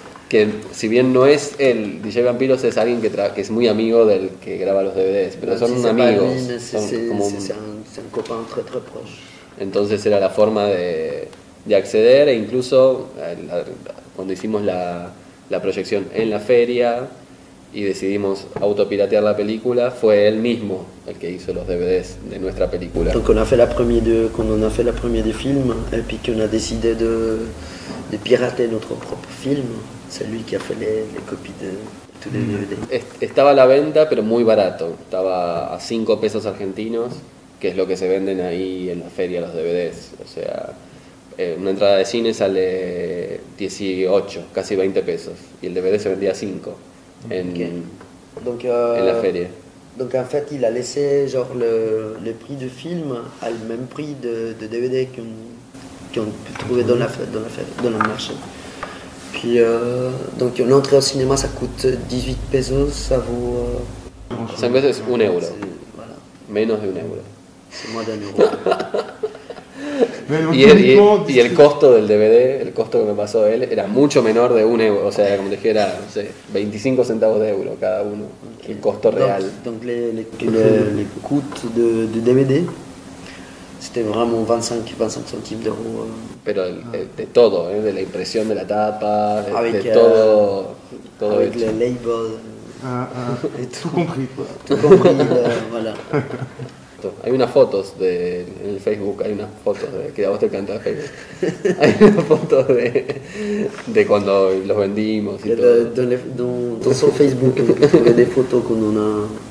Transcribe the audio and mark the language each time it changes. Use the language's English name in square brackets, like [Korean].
[Spanish] Que si bien no es el DJ Vampiros, es alguien que es muy amigo del que graba los DVDs, pero son amigos. [French] C'est un copain très très proche. [Spanish] Entonces era la forma de acceder, e incluso cuando hicimos la proyección en la feria y decidimos autopiratear la película, fue él mismo el que hizo los DVDs de nuestra película. [French] Donc quand on a fait la première des films et puis qu'on a décidé de pirater notre propre film, c'est lui qui a fait les copies de tous les DVD. [Spanish] Estaba a la venta, pero muy barato. Estaba a 5 pesos argentinos, que es lo que se venden ahí en la feria los DVDs. O sea, una entrada de cine sale 18, casi 20 pesos, y el DVD se vendía a 5 en la feria. [French] Donc en fait, il a laissé genre le prix du film à le même prix de DVD qu'on peut trouver dans le marché. Puis donc l'entrée au cinéma, ça coûte 18 pesos, ça vaut... [Spanish] 5 veces 1 euro, [French] voilà. [Spanish] menos de 1 euro. [French] C'est moins d'1 euro. [Spanish] Y el costo del DVD, el costo que me pasó él, era mucho menor de 1 euro, o sea, como dijera, no sé, 25 centavos de euro cada uno, el costo real. [French] Donc les coûts de DVD, c'était vraiment 25 centimes d'euros. [Spanish] Pero de todo, de la impresión de la tapa, de todo [French] avec [Spanish] hecho. [French] le label. Tout compris. Tout compris, voilà. [Spanish] Hay unas fotos en el Facebook, hay unas fotos que a vos te encanta Facebook. Hay unas fotos de cuando los vendimos y todo. [French] Dans son Facebook, on trouve des photos qu'on en a.